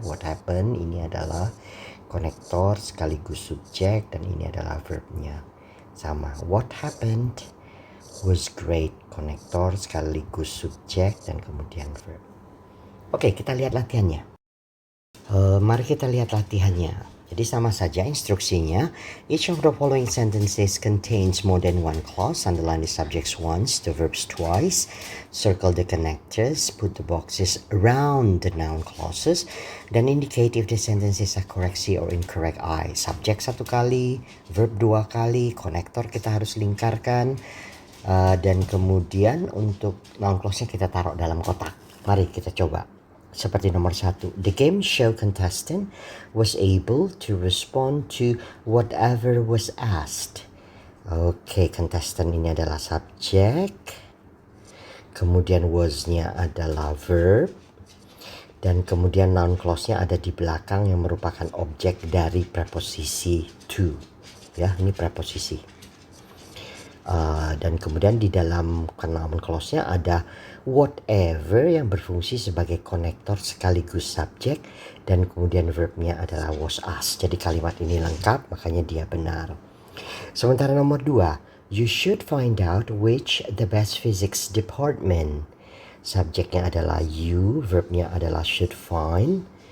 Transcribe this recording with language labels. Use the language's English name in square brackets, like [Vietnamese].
[English] What happened [Indonesian] ini adalah konektor sekaligus subjek dan ini adalah verbnya. Sama. [English] What happened was great, [Indonesian] konektor sekaligus subjek dan kemudian verb. Oke, kita lihat latihannya. Mari kita lihat latihannya. Jadi sama saja instruksinya. [English] Each of the following sentences contains more than one clause. Underline the subjects once, the verbs twice. Circle the connectors. Put the boxes around the noun clauses. [Indonesian] Dan [English] indicate if the sentences are correct C or incorrect I. [Indonesian] Subjek satu kali, verb dua kali, konektor kita harus lingkarkan. Dan kemudian untuk noun clause-nya kita taruh dalam kotak. Mari kita coba. Seperti nomor 1, [English] the game show contestant was able to respond to whatever was asked. [Indonesian] Oke, contestant ini adalah subjek. Kemudian was-nya adalah verb. Dan kemudian noun clause-nya ada di belakang yang merupakan objek dari preposisi to. Ya, ini preposisi. Dan kemudian di dalam noun clause-nya ada whatever yang berfungsi sebagai konektor sekaligus subjek dan kemudian verbnya adalah [English] was asked. [Indonesian] Jadi kalimat ini lengkap, makanya dia benar. Sementara nomor 2, [English] you should find out which the best physics department. [Indonesian] Subjeknya adalah you, verbnya adalah [English] should find.